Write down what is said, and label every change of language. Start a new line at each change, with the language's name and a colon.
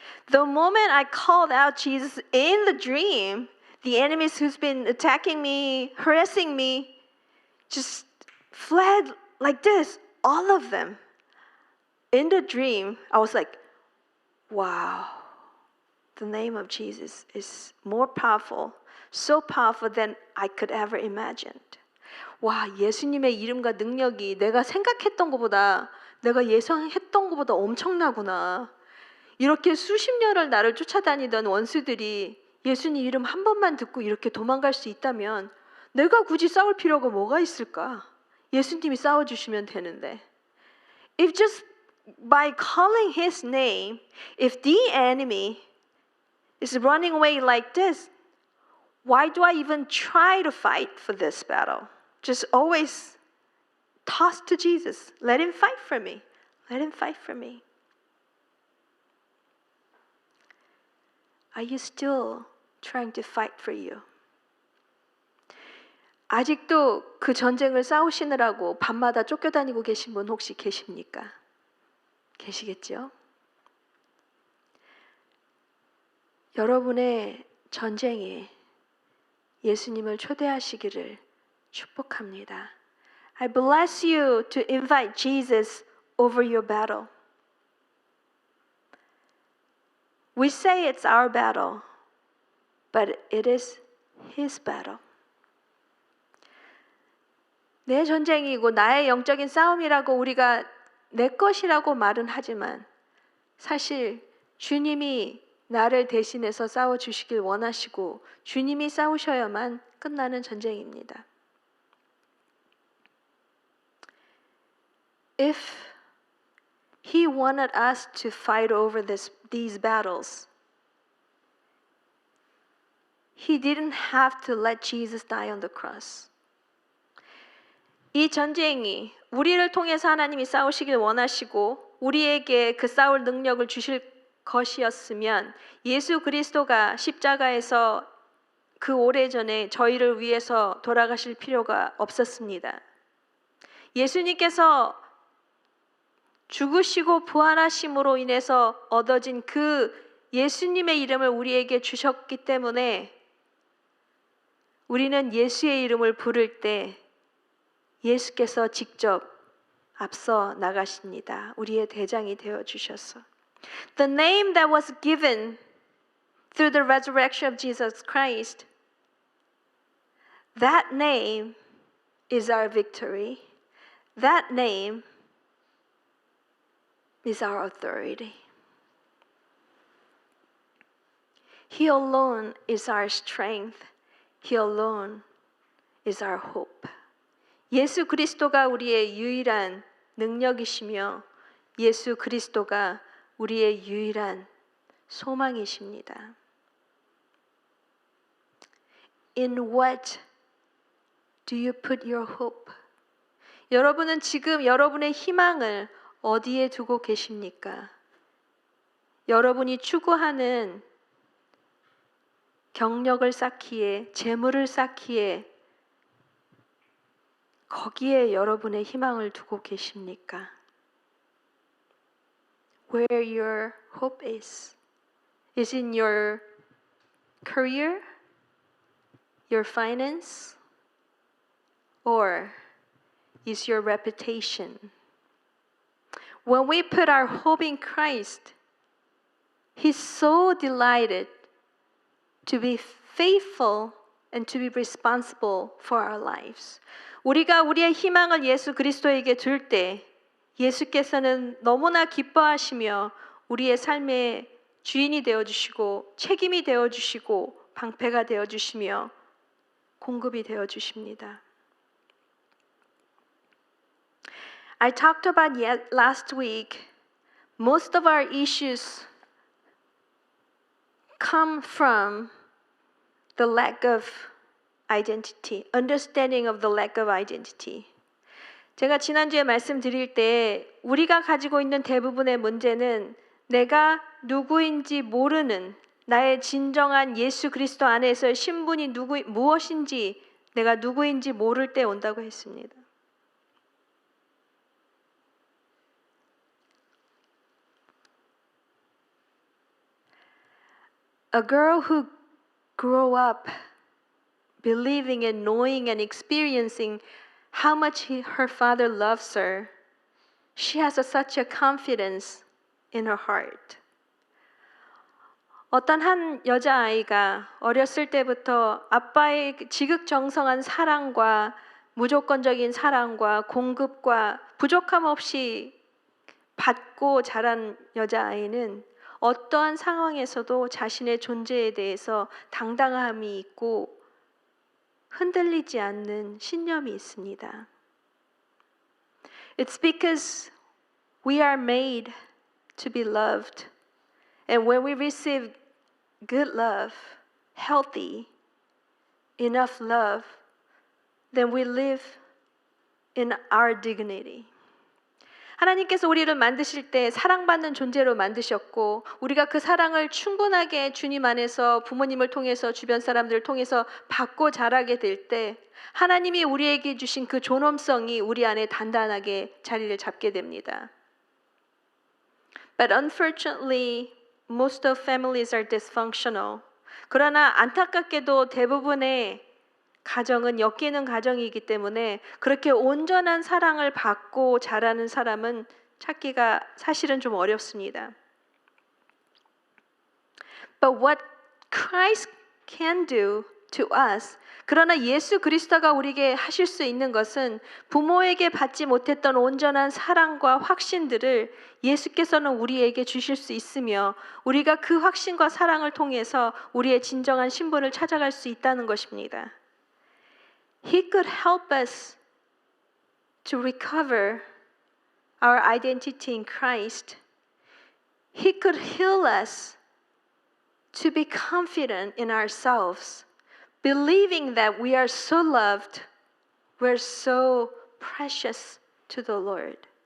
English: The moment I called out Jesus in the dream, the enemies who's been attacking me, harassing me, just fled like this, all of them. in the dream, I was like, wow, the name of Jesus is more powerful, so powerful than I could ever imagine.
Korean: 와, 예수님의 이름과 능력이 내가 생각했던 것보다, 내가 예상했던 것보다 엄청나구나. 이렇게 수십 년을 나를 쫓아다니던 원수들이 예수님 이름 한 번만 듣고 이렇게 도망갈 수 있다면 내가 굳이 싸울 필요가 뭐가 있을까? 예수님이 싸워주시면 되는데.
English: If just by calling His name, if the enemy is running away like this, why do I even try to fight for this battle? Just always toss to Jesus. Let Him fight for me. Let Him fight for me. Are you still trying to fight for you?
Korean: 아직도 그 전쟁을 싸우시느라고 밤마다 쫓겨다니고 계신 분 혹시 계십니까? 계시겠죠? 여러분의 전쟁에 예수님을 초대하시기를 축복합니다.
English: I bless you to invite Jesus over your battle. We say it's our battle, but it is His battle.
Korean: 내 전쟁이고 나의 영적인 싸움이라고 우리가 내 것이라고 말은 하지만 사실 주님이 나를 대신해서 싸워주시길 원하시고 주님이 싸우셔야만 끝나는 전쟁입니다.
English: If He wanted us to fight over these battles, He didn't have to let Jesus die on the cross.
Korean: 이 전쟁이 우리를 통해서 하나님이 싸우시길 원하시고 우리에게 그 싸울 능력을 주실 것이었으면 예수 그리스도가 십자가에서 그 오래전에 저희를 위해서 돌아가실 필요가 없었습니다. 예수님께서 죽으시고 부활하심으로 인해서 얻어진 그 예수님의 이름을 우리에게 주셨기 때문에 우리는 예수의 이름을 부를 때 예수께서 직접 앞서 나가십니다. 우리의 대장이 되어 주셔서.
English: The name that was given through the resurrection of Jesus Christ, that name is our victory. That name is our authority. He alone is our strength. He alone is our hope.
Korean: 예수 그리스도가 우리의 유일한 능력이시며 예수 그리스도가 우리의 유일한 소망이십니다.
English: In what do you put your hope?
Korean: 여러분은 지금 여러분의 희망을 어디에 두고 계십니까? 여러분이 추구하는 경력을 쌓기에, 재물을 쌓기에 거기에 여러분의 희망을 두고 계십니까?
English: Where your hope is in your career, your finance, or is your reputation? When we put our hope in Christ, He's so delighted to be faithful and to be responsible for our lives.
Korean: 우리가 우리의 희망을 예수 그리스도에게 둘 때 예수께서는 너무나 기뻐하시며 우리의 삶의 주인이 되어주시고 책임이 되어주시고 방패가 되어주시며 공급이 되어주십니다.
English: I talked about last week, most of our issues come from the lack of identity, understanding of the lack of identity.
Korean: 제가 지난주에 말씀드릴 때 우리가 가지고 있는 대부분의 문제는 내가 누구인지 모르는 나의 진정한 예수 그리스도 안에서의 신분이 무엇인지 내가 누구인지 모를 때 온다고 했습니다.
English: A girl who grew up believing and knowing and experiencing how much her father loves her She has such a confidence in her heart.
Korean: 어떤 한 여자아이가 어렸을 때부터 아빠의 지극정성한 사랑과 무조건적인 사랑과 공급과 부족함 없이 받고 자란 여자아이는 어떠한 상황에서도 자신의 존재에 대해서 당당함이 있고 흔들리지 않는 신념이 있습니다.
English: It's because we are made to be loved. And when we receive good love, healthy, enough love, then we live in our dignity.
Korean: 하나님께서 우리를 만드실 때 사랑받는 존재로 만드셨고 우리가 그 사랑을 충분하게 주님 안에서 부모님을 통해서 주변 사람들을 통해서 받고 자라게 될 때 하나님이 우리에게 주신 그 존엄성이 우리 안에 단단하게 자리를 잡게 됩니다.
English: But unfortunately, most of families are dysfunctional.
Korean: 그러나 안타깝게도 대부분의 가정은 엮이는 가정이기 때문에 그렇게 온전한 사랑을 받고 자라는 사람은 찾기가 사실은 좀 어렵습니다.
English: But what Christ can do to us,
Korean: 그러나 예수 그리스도가 우리에게 하실 수 있는 것은 부모에게 받지 못했던 온전한 사랑과 확신들을 예수께서는 우리에게 주실 수 있으며 우리가 그 확신과 사랑을 통해서 우리의 진정한 신분을 찾아갈 수 있다는 것입니다.
English: He could help us to recover our identity in Christ. He could heal us to be confident in ourselves, believing that we are so loved, we're so precious to the Lord.